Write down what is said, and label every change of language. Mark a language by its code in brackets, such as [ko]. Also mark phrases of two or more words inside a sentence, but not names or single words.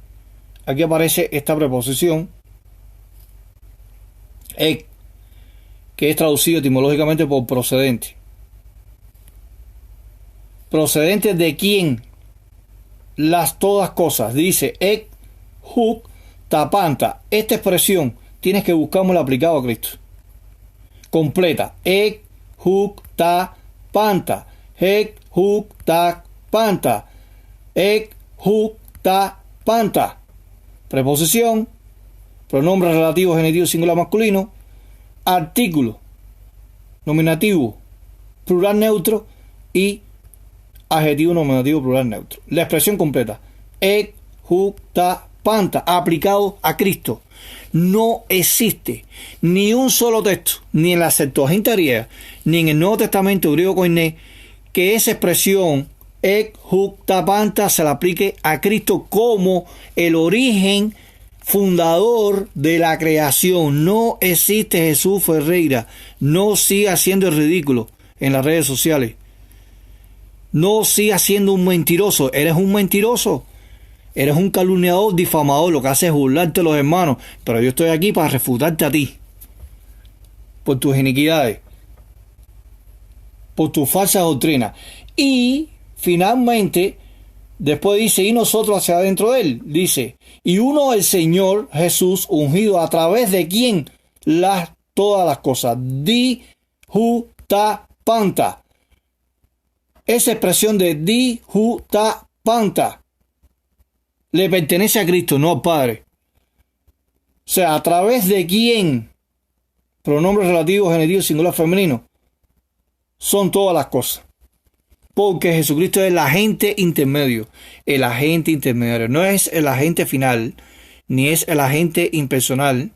[es] Aquí aparece esta preposición, que es traducido etimológicamente por procedente. ¿Procedente de quién? Las todas cosas. Dice [el] ἐξ οὗ τὰ πάντα. [es] Esta expresión tienes que buscarla aplicado a Cristo. [el] Completa. ἐξ οὗ, τὰ πάντα. ἐξ οὗ τὰ πάντα. ἐξ οὗ τὰ πάντα. [es] Preposición, pronombre relativo genitivo singular masculino, artículo, nominativo plural neutro y adjetivo nominativo plural neutro. La expresión completa, ek, [el] οὗ τὰ πάντα, [es] aplicado a Cristo. No existe ni un solo texto, ni en la Septuaginta griega, ni en el Nuevo Testamento griego koiné, que esa expresión ek, [el] οὗ τὰ πάντα [es] se la aplique a Cristo como el origen fundador de la creación. No existe. Jesús Ferreira, no siga haciendo el ridículo en las redes sociales. No siga siendo un mentiroso. Eres un mentiroso. Eres un calumniador, difamador. Lo que hace es burlarte de los hermanos. Pero yo estoy aquí para refutarte a ti. Por tus iniquidades. Por tus falsas doctrinas. Y finalmente, después dice, y nosotros hacia adentro de él. Dice, y uno el Señor Jesús ungido, a través de quien todas las cosas. [el] δι' οὗ τὰ πάντα. [es] Esa expresión de [el] δι' οὗ τὰ πάντα [es] le pertenece a Cristo, no al Padre. O sea, a través de quién, pronombre relativo, genitivo, singular, femenino, son todas las cosas. Porque Jesucristo es el agente intermedio. El agente intermediario. No es el agente final, ni es el agente impersonal.